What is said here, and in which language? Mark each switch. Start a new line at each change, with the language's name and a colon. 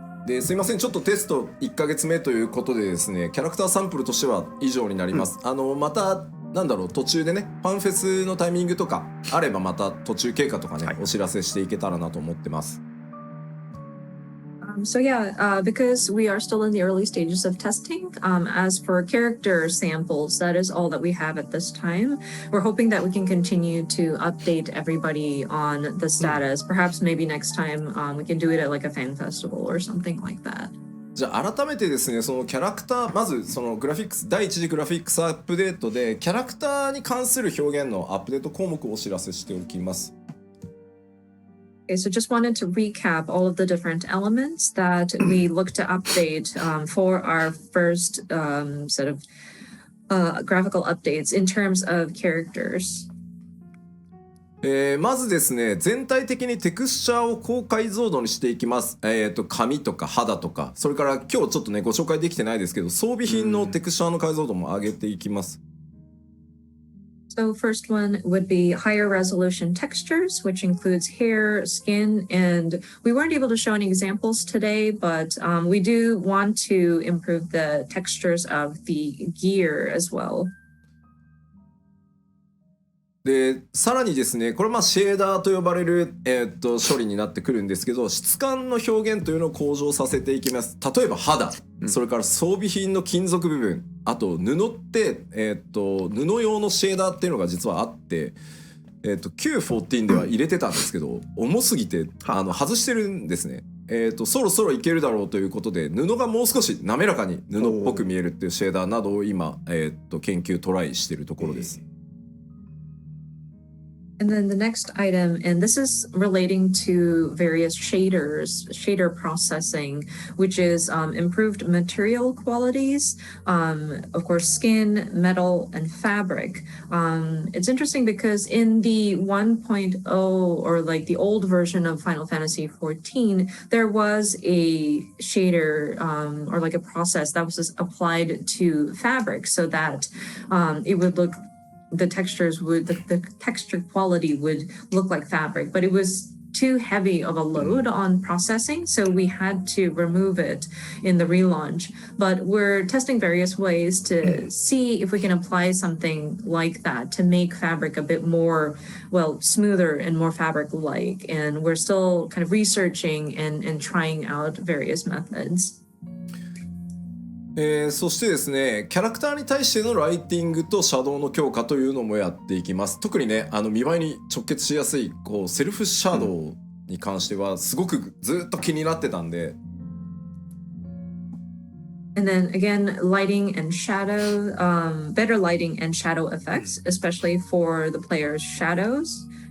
Japanese: ですいません、ちょっとテスト1ヶ月目ということでですね、キャラクターサンプルとしては以上になります。またなんだろう、途中でねファンフェスのタイミングとかあればまた途中経過とかね、お知らせしていけたらなと思ってます。
English: So yeah, because we are still in the early stages of testing, as for character samples, that is all that we have at this time. We're hoping that we can continue to update everybody on the status. Perhaps maybe next time we can do it at like a fan festival or something like that.
Japanese: じゃあ改めてですね、そのキャラクター、まずそのグラフィックス第一次グラフィックスアップデートでキャラクターに関する表現のアップデート項目をお知らせしておきます。
English: Okay, so just wanted to recap all of the different elements that we look to update for our first set of graphical updates in terms of characters.
Japanese: まずですね、全体的にテクスチャーを高解像度にしていきます。髪とか肌とか、それから今日ちょっとねご紹介できてないですけど、装備品のテクスチャーの解像度も上げていきます。
English: So first one would be higher resolution textures, which includes hair, skin, and we weren't able to show any examples today, but we do want to improve the textures of the gear as well.
Japanese: でさらにですね、これシェーダーと呼ばれる、処理になってくるんですけど、質感の表現というのを向上させていきます。例えば肌、それから装備品の金属部分、あと布って、布用のシェーダーっていうのが実はあって、Q14 では入れてたんですけど、重すぎて外してるんですね。そろそろいけるだろうということで、布がもう少し滑らかに布っぽく見えるっていうシェーダーなどを今、研究トライしているところです。
English: And then the next item, and this is relating to various shader processing, which is improved material qualities, of course, skin, metal, and fabric. It's interesting because in the 1.0 or like the old version of Final Fantasy 14, there was a shader or like a process that was just applied to fabric so that it would look the texture quality would look like fabric, but it was too heavy of a load on processing, so we had to remove it in the relaunch. But we're testing various ways to see if we can apply something like that to make fabric a bit more, smoother and more fabric-like. And we're still kind of researching and trying out various methods.
Japanese: そしてですね、キャラクターに対してのライティングとシャドウの強化というのもやっていきます。特にね、見栄えに直結しやすいセルフシャドウに関してはすごくずっと気になってたんで。
English: And then again, lighting and shadow, better lighting and shadow effects, especially for the player's shadows.